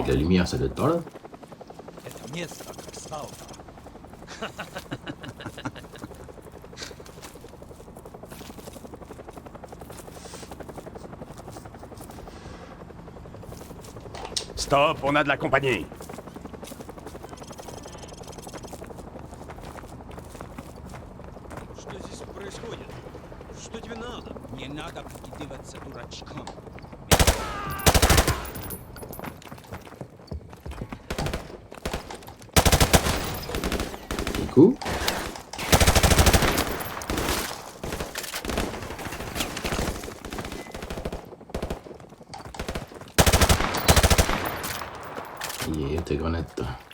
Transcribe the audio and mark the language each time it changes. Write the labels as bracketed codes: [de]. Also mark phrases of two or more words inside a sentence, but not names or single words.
[fr] Avec la lumière, ça doit être par là. Stop, on a de la compagnie. [ru] Что здесь происходит? Что тебе надо? Не надо прикидываться дурачком. [fr] Du coup. Yeah, tes grenades. Là.